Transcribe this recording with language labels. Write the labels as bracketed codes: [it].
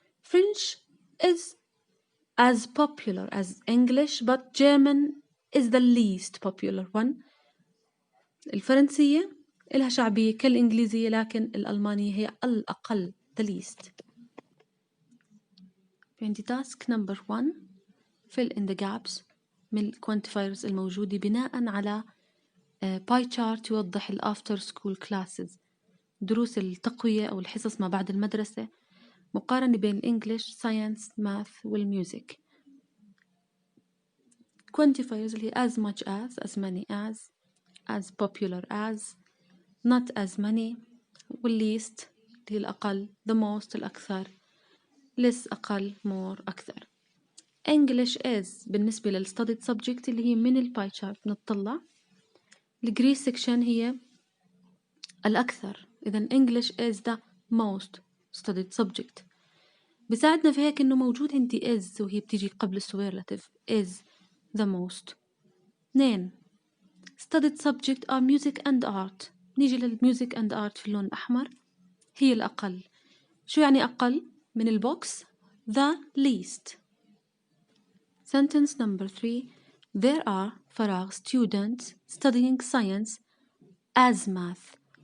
[en] French is as popular as English but German is the least popular one. [ar] الفرنسية إلها شعبية كالإنجليزية لكن الألمانية هي الأقل the least. عندي task number 1 [en] fill in the gaps [ar] من quantifiers الموجودة بناء على pie chart يوضح ال [en] after school classes [ar] دروس التقوية أو الحصص ما بعد المدرسة مقارنة بين English, Science, Math والميوزك. [en] quantifiers اللي as much as many as popular as, not as many, والleast اللي الأقل, the most الأكثر, less أقل, more أكثر. [ar] English is بالنسبة للstudied subject اللي هي من الباي chart نطلع الجري section هي الأكثر. [en] إذن English is the most studied subject. [ar] بساعدنا في هيك إنه موجود عندي is وهي بتيجي قبل superlative [en] is the most. 2 studied subject are music and art. [ar] نيجي لل [en] music and art [ar] في اللون الأحمر هي الأقل. شو يعني أقل؟ من البوكس [en] the least. Sentence number 3 there are فراغ students studying science as math.